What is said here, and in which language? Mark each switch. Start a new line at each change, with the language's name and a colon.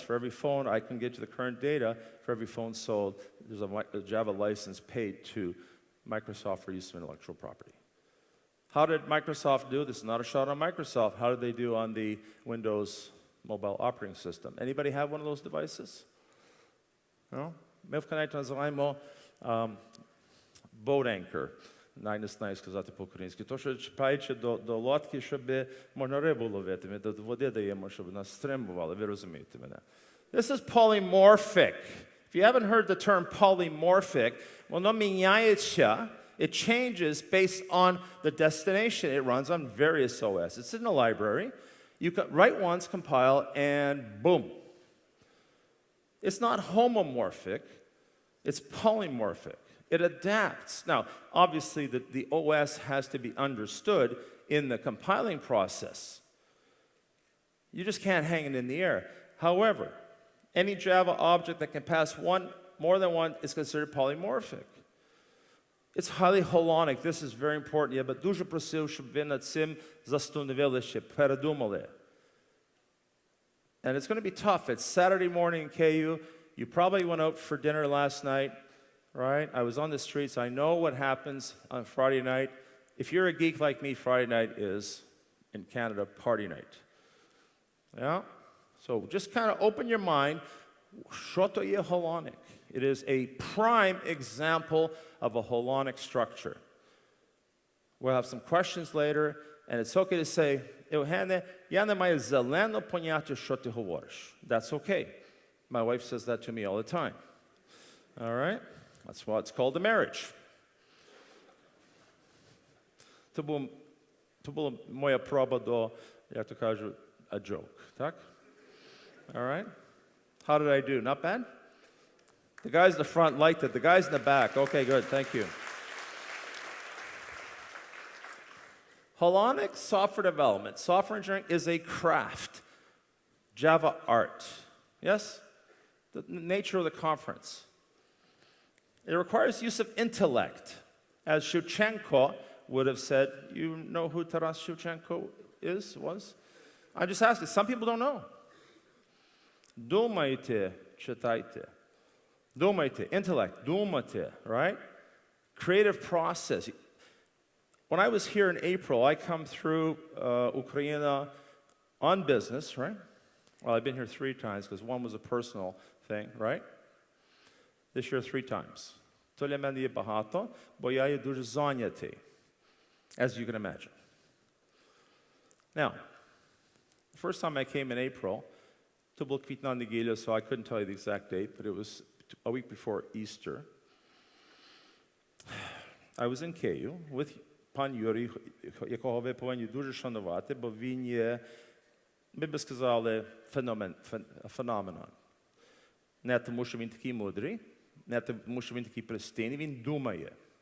English: For every phone I can get to the current data, for every phone sold, there's a Java license paid to Microsoft for use of intellectual property. How did Microsoft do? This is not a shot on Microsoft. How did they do on the Windows mobile operating system? Anybody have one of those devices? No?
Ukrainian: Ми в Canada називаємо
English: boat anchor.
Ukrainian: Най-не сказати по-українськи. То, що чіпаючи до лодки, щоб можна рибу ловити, до води даємо, щоб нас стримували. Ви розумієте мене.
English: This is polymorphic. If you haven't heard the term polymorphic,
Ukrainian: воно міняється.
English: It changes based on the destination. It runs on various OS. It's in the library. You can write once, compile, and boom. It's not homomorphic. It's polymorphic. It adapts. Now, obviously, the OS has to be understood in the compiling process. You just can't hang it in the air. However, any Java object that can pass more than one is considered polymorphic. It's highly holonic. This is very important.
Ukrainian: Я би дуже просив, щоб ви над цим застановилися, передумали.
English: And it's going to be tough. It's Saturday morning in KU. You probably went out for dinner last night, right? I was on the streets. I know what happens on Friday night. If you're a geek like me, Friday night is, in Canada, party night. Yeah? So just kind of open your mind.
Ukrainian: Що то є holonic?
English: It is a prime example of a holonic structure. We'll have some questions later, and it's okay to say, Eugene,
Ukrainian: я не маю зеленого поняття, що ти говориш.
English: That's okay. My wife says that to me all the time. All right? That's why it's called a marriage.
Ukrainian: To була моя проба до, як то кажуть,
English: a joke.
Ukrainian: Так?
English: All right? How did I do? Not bad? The guys in the front liked it. The guys in the back, okay, good, thank you. Holonic software development, software engineering is a craft. Java art. Yes? The nature of the conference. It requires use of intellect. As Shevchenko would have said, you know who Taras Shevchenko was? I'm just asking, some people don't know.
Ukrainian: Думайте, читайте. Думайте,
English: intellect,
Ukrainian: думайте,
English: right? Creative process. When I was here in April, I come through Ukraine on business, right? Well, I've been here 3 times because one was a personal thing, right? This year 3 times.
Ukrainian: То для мене є багато, бо я є дуже зайнятий,
English: as you can imagine. Now, the first time I came in April,
Ukrainian: to була квітна неділя,
English: so I couldn't tell you the exact date, but it was a week before Easter. I was in KU with
Ukrainian: пан Юрій, якого ви повинні дуже шанувати, бо він є, ми би сказали, феномен. Не тому, що він такий мудрий, не тому, що він такий пристойний, він думає.